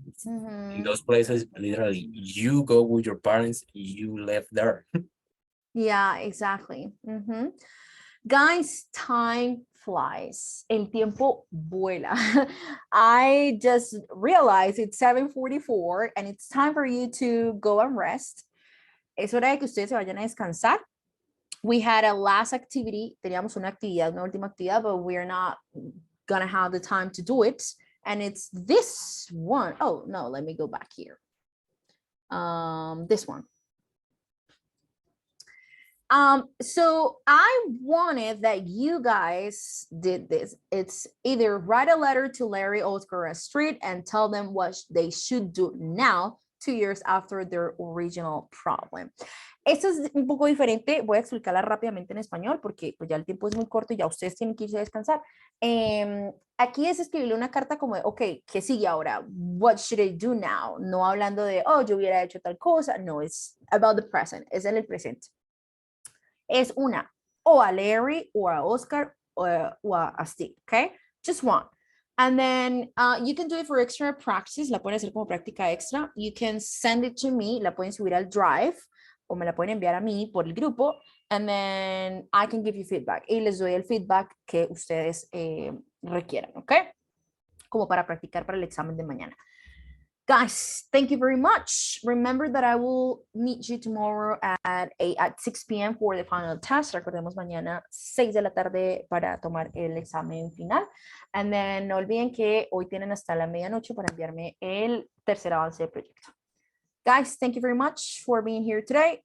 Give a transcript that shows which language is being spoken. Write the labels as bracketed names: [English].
[English] In those places, literally, you go with your parents, you left there. Yeah, exactly. Guys, time flies. [Spanish] El tiempo vuela. [English] I just realized it's 7:44 and it's time for you to go and rest. [Spanish] Es hora de que ustedes se vayan a descansar. [English] We had a last activity. [Spanish] Teníamos una última actividad, [English] but we're not gonna have the time to do it. And it's this one. Oh, no, let me go back here. This one. So I wanted that you guys did this. It's either write a letter to Larry, Oscar, or Astrid and tell them what they should do now, 2 years after their original problem. [Spanish] Esto es un poco diferente. Voy a explicarla rápidamente en español porque pues ya el tiempo es muy corto y ya ustedes tienen que irse a descansar. Aquí es escribirle una carta como de, ok, ¿qué sigue ahora? [English] What should I do now? [Spanish] No hablando de, oh, yo hubiera hecho tal cosa. No, it's about the present. Es en el presente. Es una, o a Larry, or a Oscar, or a Steve, okay? Just one. [English] And then you can do it for extra practice. [Spanish] La pueden hacer como práctica extra. [English] You can send it to me. [Spanish] La pueden subir al Drive o me la pueden enviar a mí por el grupo. [English] And then I can give you feedback. [Spanish] Y les doy el feedback que ustedes requieran, ¿ok? Como para practicar para el examen de mañana. [English] Guys, thank you very much. Remember that I will meet you tomorrow at 6 p.m. for the final test. [Spanish] Recordemos mañana 6 de la tarde para tomar el examen final. [English] And then [Spanish] no olviden que hoy tienen hasta la medianoche para enviarme el tercer avance del proyecto. [English] Guys, thank you very much for being here today.